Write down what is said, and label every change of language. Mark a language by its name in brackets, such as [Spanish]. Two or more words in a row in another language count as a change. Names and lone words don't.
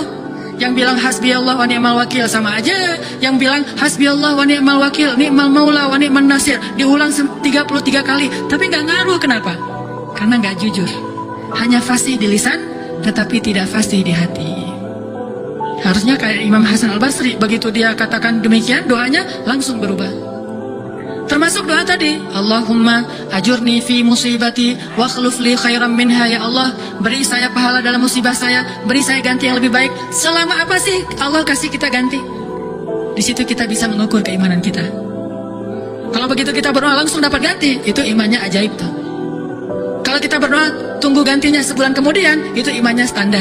[Indonesian] Yang bilang [Arabic] حسبي الله ونعم الوكيل [Indonesian] sama aja. Yang bilang [Arabic] حسبي الله ونعم الوكيل نعم المولى ونعم النصير, [Indonesian] diulang 33 kali, tapi gak ngaruh. Kenapa? Karena gak jujur. Hanya fasih di lisan, tetapi tidak fasih di hati. Harusnya kayak Imam Hasan Al-Basri, begitu dia katakan demikian, doanya langsung berubah. Termasuk doa tadi, [Arabic] اللهم أجرني في مصيبتي واخلف لي خيرا منها. [Indonesian] Ya Allah, beri saya pahala dalam musibah saya, beri saya ganti yang lebih baik. Selama apa sih Allah kasih kita ganti? Di situ kita bisa mengukur keimanan kita. Kalau begitu kita berdoa langsung dapat ganti, itu imannya ajaib tuh. Kalau kita berdoa tunggu gantinya sebulan kemudian, itu imannya standar.